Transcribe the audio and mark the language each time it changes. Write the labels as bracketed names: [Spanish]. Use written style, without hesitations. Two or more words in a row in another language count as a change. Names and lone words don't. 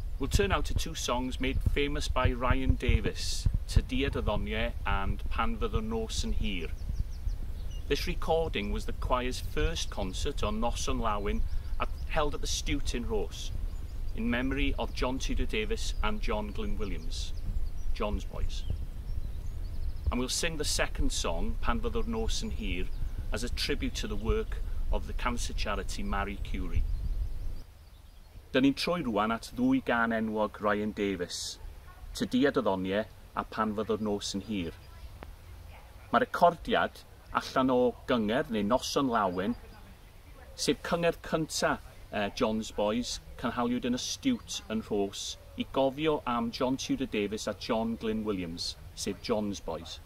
[English] turn now to two songs made famous by Ryan Davies, Tudalen and Pan Fyddwn Nos yn Hir. This recording was the choir's first concert on Nos yn Lawyn held at the Stewt in Rhos, in memory of John Tudor Davies and John Glyn Williams, John's boys. And we'll sing the second song, Pan Fyddwn Nos yn Hir, as a tribute to the work of the cancer charity Marie Curie. [Welsh] Dyn ni'n troi rwan at ddwy gan enwog Ryan Davies, Tudalen a Pan Fyddwn Nos yn Hir. Mae'r recordiad allan o gyngherdd neu Nos yn Lawyn, sef cyngherdd cyntaf John's Boys, cynhaliwyd yn y Stewt yn Rhos, i gofio am John Tudor Davies a John Glyn Williams, sef John's Boys.